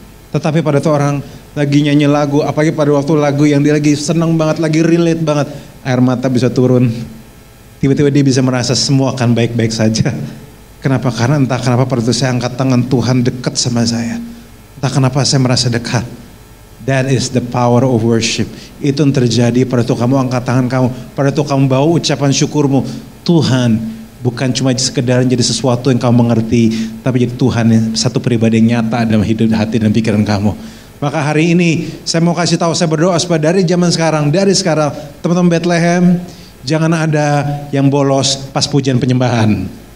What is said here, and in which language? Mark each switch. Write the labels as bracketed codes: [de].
[id] Tetapi pada tuh orang lagi nyanyi lagu, apalagi pada waktu lagu yang dia lagi senang banget, lagi relate banget, air mata bisa turun. Tiba-tiba dia bisa merasa semua akan baik-baik saja. Kenapa? Karena entah kenapa pada waktu saya angkat tangan, Tuhan dekat sama saya. Entah kenapa saya merasa dekat. [en] That is the power of worship. [id] Itu yang terjadi pada waktu kamu angkat tangan kamu, pada waktu kamu bawa ucapan syukurmu. Tuhan bukan cuma sekedar jadi sesuatu yang kamu mengerti, tapi jadi Tuhan yang satu pribadi yang nyata dalam hidup, hati dan pikiran kamu. Maka hari ini saya mau kasih tahu, saya berdoa supaya dari sekarang teman-teman Bethlehem, jangan ada yang bolos pas pujian penyembahan.